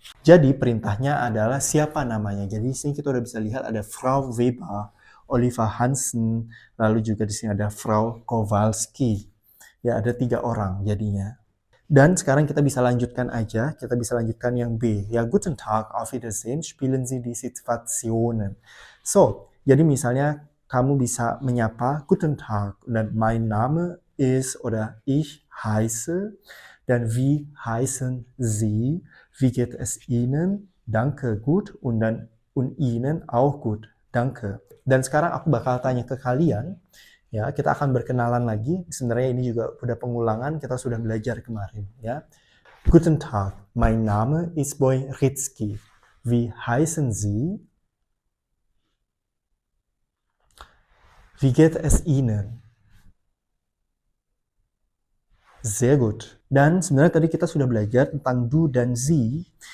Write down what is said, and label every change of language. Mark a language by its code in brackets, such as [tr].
[id] Jadi, perintahnya adalah siapa namanya. Jadi, di sini kita udah bisa lihat ada Frau Weber, Oliver Hansen, lalu juga di sini ada Frau Kowalski. Ya, ada 3 orang jadinya. Dan sekarang kita bisa lanjutkan aja, kita bisa lanjutkan yang B. [de] Ya, guten Tag, auf Wiedersehen, spielen Sie die Situationen. So, [id] jadi misalnya kamu bisa menyapa, [de] guten Tag, dan mein Name ist oder ich heiße, dan wie heißen Sie, wie geht es Ihnen, danke, gut, und dann und Ihnen auch gut, danke. [id] Dan sekarang aku bakal tanya ke kalian, ya, kita akan berkenalan lagi. Sebenarnya ini juga udah pengulangan, kita sudah belajar kemarin, ya. [de] Guten Tag, mein Name ist Boy Ritzky. Wie heißen Sie? Wie geht es Ihnen? Sehr gut. [id] Dan sebenarnya tadi kita sudah belajar tentang du dan sie.